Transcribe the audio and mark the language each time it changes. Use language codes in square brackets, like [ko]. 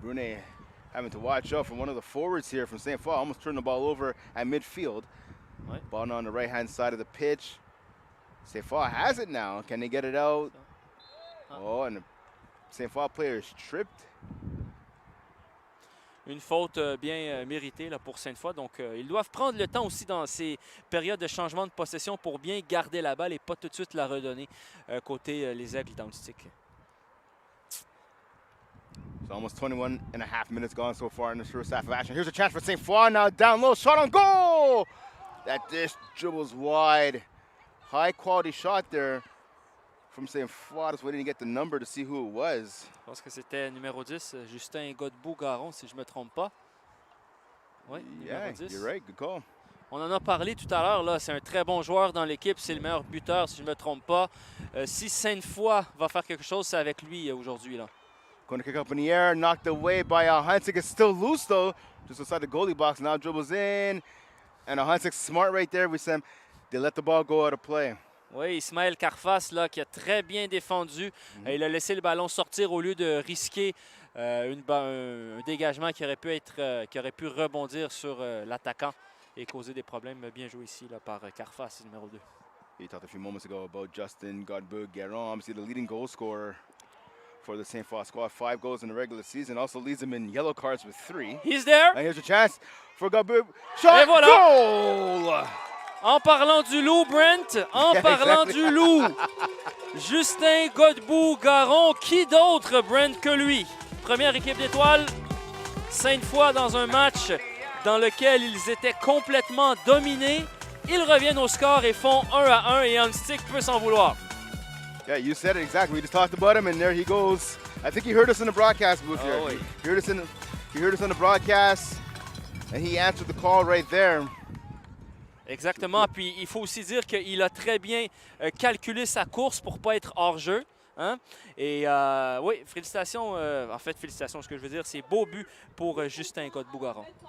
[en] Brunet having to watch out from one of the forwards here from Sainte Foy. Almost turned the ball over at midfield. [fr] Ouais. [en] Ball now on the right-hand side of the pitch. Sainte Foy has it now. Can they get it out? Oh, and the Sainte Foy player is tripped. [fr] Une faute bien méritée là, pour Sainte Foy. Donc, ils doivent prendre le temps aussi dans ces périodes de changement de possession pour bien garder la balle et pas tout de suite la redonner côté les Aigles d'Ahuntsic. [en] So almost 21 and a half minutes gone so far in this first half of action. Here's a chance for Sainte Foy now down low. Shot on goal! That dish dribbles wide. High quality shot there from Sainte Foy. Just waiting to get the number to see who it was. [fr] Je pense que c'était numéro 10, Justin Godbout-Garon, si je ne me trompe pas. Oui, [en] Yeah, [fr] numéro 10. [en] you're right. Good call. [fr] On en a parlé tout à l'heure, là. C'est un très bon joueur dans l'équipe. C'est le meilleur buteur, si je ne me trompe pas. Si Sainte Foy va faire quelque chose, c'est avec lui aujourd'hui, là. [en] Going to kick up in the air, knocked away by Ahuntsic. It's still loose though, just outside the goalie box. Now dribbles in, and Ahuntsic smart right there. They let the ball go out of play. [fr] Oui, Ismaël Carfas là, qui a très bien défendu. Il a laissé le ballon sortir au lieu de risquer un dégagement qui aurait pu rebondir sur l'attaquant et causer des problèmes. Bien joué ici là, par Carfas, numéro 2. [en] You talked a few moments ago about Justin Godbout-Guérin, obviously the leading goal scorer for the Sainte Foy squad. 5 goals in the regular season. Also leads them in yellow cards with 3. He's there. And here's a chance for Godbout. Shot, [fr] Et voilà. [en] goal! [fr] En parlant du loup, Brent, du loup, Justin Godbout-Guérin, qui d'autre, Brent, que lui? Première équipe d'étoiles, Sainte-Foy dans un match dans lequel ils étaient complètement dominés. Ils reviennent au score et font 1-1 et Ahuntsic peut s'en vouloir. [en] Yeah, you said it exactly. We just talked about him, and there he goes. I think he heard us in the broadcast booth here. [fr] Oui. [en] He heard us on the broadcast, and he answered the call right there. [fr] Exactement. Puis il faut aussi dire qu'il a très bien calculé sa course pour ne pas être hors jeu. Hein? Et oui, félicitations. En fait, félicitations. Ce que je veux dire, c'est beau but pour Justin Godbout-Guérin.